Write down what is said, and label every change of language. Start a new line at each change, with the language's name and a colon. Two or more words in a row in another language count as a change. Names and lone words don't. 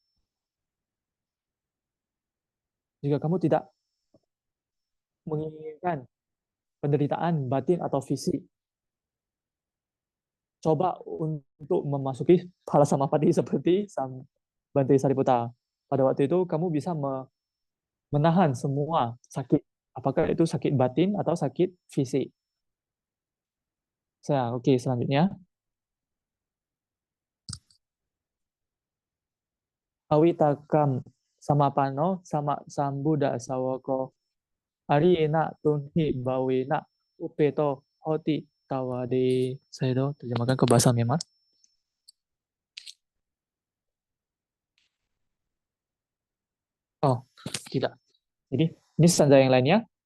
Indonesian: jika kamu tidak menginginkan penderitaan batin atau fisik, coba untuk memasuki
Pali: phala samapati
Indonesian: seperti Bante Sariputra. Pada waktu itu kamu bisa menahan semua sakit, apakah itu sakit batin atau sakit fisik. Oke, selanjutnya.
Pali: Awitakam samapano sama sambuddha sawako arina tunhi bawena upeto hoti tawade.
Indonesian: Saya terjemahkan ke bahasa Myanmar. Oh, tidak. Jadi, ini stanza yang lainnya.